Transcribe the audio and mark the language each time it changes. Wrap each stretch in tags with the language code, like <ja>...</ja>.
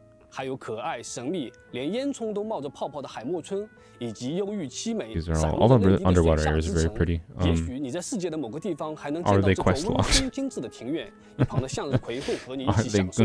<zh>还有可爱、神秘，连烟囱都冒着泡泡的海默村，以及忧郁凄美、</zh> <en>all the underwater areas are very pretty.</en> <zh>也许你在世界的某个地方还能见到这座温馨精致的庭院，一旁的向日葵会和你一起享受</zh>